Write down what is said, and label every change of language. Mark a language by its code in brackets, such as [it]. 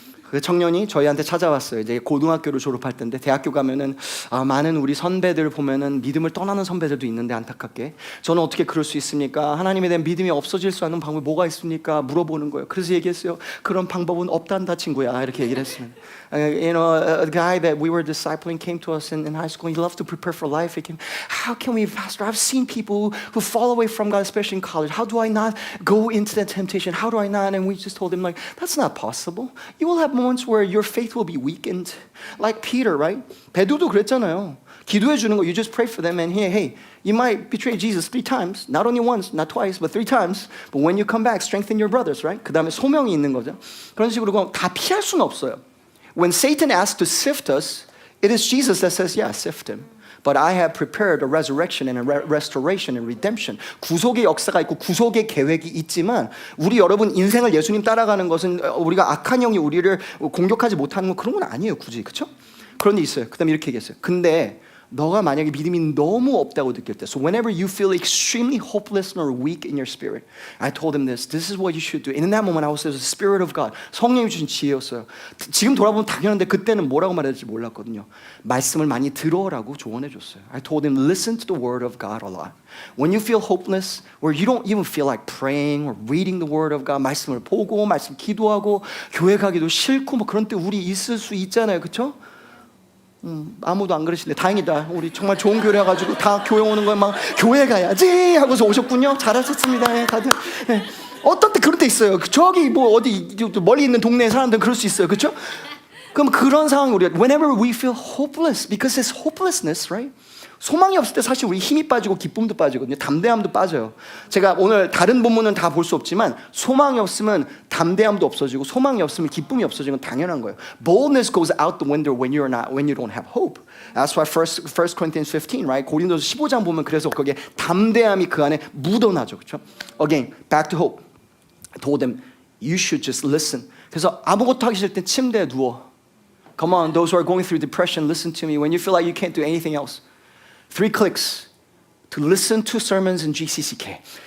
[ko] 그 청년이 저희한테 찾아왔어요. 이제 고등학교를 졸업할 때인데 대학교 가면은 많은 우리 선배들 보면은 믿음을 떠나는 선배들도 있는데 안타깝게 저는 어떻게 그럴 수 있습니까? 하나님에 대한 믿음이 없어질 수 있는 방법이 뭐가 있습니까? 물어보는 거예요. 그래서 얘기했어요. 그런 방법은 없단다 친구야. 이렇게 얘기를 했으면 [en] You know, a guy that we were discipling came to us in high school. He loved to prepare for life. He came, how can we, Pastor? I've seen people who fall away from God, especially in college. How do I not go into that temptation? How do I not? And we just told him, like, that's not possible. You will have moments where your faith will be weakened. Like Peter, right? [ko] 베드로도 그랬잖아요. 기도해 주는 거, [en] you just pray for them and hey, you might betray Jesus 3 times. Not only once, not twice, but 3 times. But when you come back, strengthen your brothers, right? [ko] 그 다음에 소명이 있는 거죠. 그런 식으로 다 피할 수는 없어요. [en] When Satan asks to sift us, it is Jesus that says, yeah, sift him. But I have prepared a resurrection and a restoration and redemption. [ko] 구속의 역사가 있고 구속의 계획이 있지만 우리 여러분 인생을 예수님 따라가는 것은 우리가 악한 영이 우리를 공격하지 못하는 건 그런 건 아니에요. 굳이. 그렇죠? 그런 게 있어요. 그 다음에 이렇게 얘기했어요. 근데 너가 만약에 믿음이 너무 없다고 느낄 때 [en] So whenever you feel extremely hopeless or weak in your spirit I told him this is what you should do And in that moment I was the Spirit of God [ko] 성령이 주신 지혜였어요 지금 돌아보면 당연한데 그때는 뭐라고 말해야 될지 몰랐거든요 말씀을 많이 들어라고 조언해 줬어요 [en] I told him listen to the word of God a lot When you feel hopeless Where you don't even feel like praying or reading the word of God [ko] 말씀을 보고 말씀 기도하고 교회 가기도 싫고 뭐 그런 때 우리 있을 수 있잖아요 그렇죠? 아무도 안 그러시네. 다행이다. 우리 정말 좋은 교회여가지고 다 교회 오는 거에 막 교회 가야지 하고서 오셨군요. 잘하셨습니다. 네, 다들. 네. 어떤 때 그런 때 있어요. 저기 뭐 어디 멀리 있는 동네 사람들은 그럴 수 있어요. 그렇죠? 그럼 그런 상황이 우리가 [en] whenever we feel hopeless because it's hopelessness, right? [ko] 소망이 없을 때 사실 우리 힘이 빠지고 기쁨도 빠지거든요. 담대함도 빠져요. 제가 오늘 다른 본문은 다 볼 수 없지만 소망이 없으면 담대함도 없어지고 소망이 없으면 기쁨이 없어지는 건 당연한 거예요. [en] Boldness goes out the window when you don't have hope. That's why 1 Corinthians 15, right? [ko] 고린도서 15장 보면 그래서 거기에 담대함이 그 안에 묻어나죠. 그렇죠? [en] Again, back to hope. I told them you should just listen. [ko] 그래서 아무것도 하기 싫을 때 침대에 누워. [en] Come on, those who are going through depression, listen to me. When you feel like you can't do anything else. 3 clicks to listen to sermons in GCCK.